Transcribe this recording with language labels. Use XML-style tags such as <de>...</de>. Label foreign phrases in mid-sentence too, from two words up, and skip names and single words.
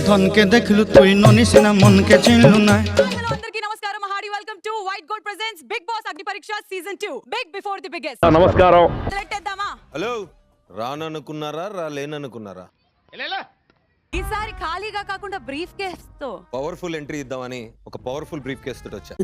<or>ଧନ କେ ଦେଖଲୁ ତୁଇ ନନିସିନା ମନ କେ ଚିନଲୁ ନା।</or> <te>అందరికీ నమస్కారం.</te> <en>Hardy welcome to White Gold presents బిగ్ బాస్ అగ్ని పరీక్ష Season 2 big before the biggest.</en> <te>నమస్కారం. మొదలెట్టేద్దామా? హలో, రాననుకున్నారా రాలేననుకున్నారా? ఈసారి ఖాళీగా కాకుండా</te> <en>brief case</en> <te>తో</te> <en>powerful entry</en> <te>ఇద్దామని ఒక</te> <en>powerful brief case</en> <te>తోటి వచ్చా.</te>